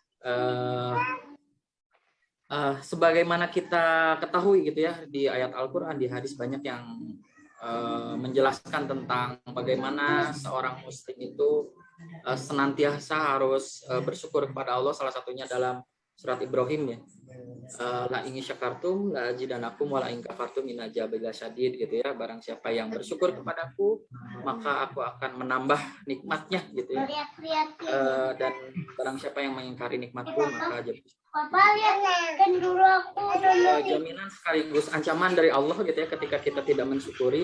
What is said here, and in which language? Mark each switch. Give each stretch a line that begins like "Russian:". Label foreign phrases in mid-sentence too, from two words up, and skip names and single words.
Indonesian: Sebagaimana kita ketahui gitu ya, di ayat Al-Quran, di hadis banyak yang menjelaskan tentang bagaimana seorang muslim itu senantiasa harus bersyukur kepada Allah. Salah satunya dalam surat Ibrahim ya,
Arabic: لئن شكرتم لأزيدنكم ولئن كفرتم إن عذابي لشديد
Indonesian: gitu ya. Barang siapa yang bersyukur kepadaku maka aku akan menambah nikmatnya gitu ya, dan barang siapa yang mengingkari nikmatku maka jaminan sekaligus ancaman dari Allah gitu ya ketika kita tidak mensyukuri.